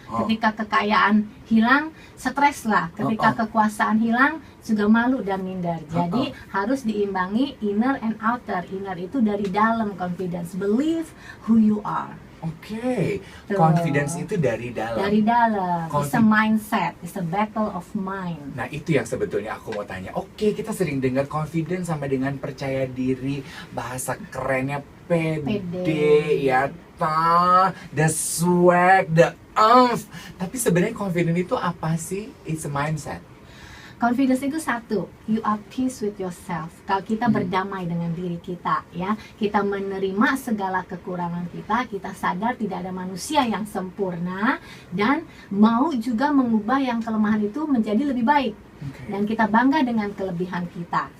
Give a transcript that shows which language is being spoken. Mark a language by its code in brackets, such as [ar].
[id] Ketika kekayaan hilang, streslah. Ketika kekuasaan hilang, juga malu dan minder. Jadi harus diimbangi [en] inner and outer. Inner [id] itu dari dalam, [en] confidence, believe who you are. [id] Oke, confidence itu dari dalam. Dari dalam, [en] it's a mindset, it's a battle of mind. [id] Nah itu yang sebetulnya aku mau tanya. Oke, kita sering dengar confidence sama dengan percaya diri, bahasa kerennya pede. [en] Ya the swag, the umph. [id] Tapi sebenarnya confidence itu apa sih? [en] It's a mindset. Confidence [id] itu satu, [en] you are peace with yourself. [id] Kalau kita berdamai dengan diri kita, ya, kita menerima segala kekurangan kita sadar tidak ada manusia yang sempurna dan mau juga mengubah yang kelemahan itu menjadi lebih baik. Dan kita bangga dengan kelebihan kita.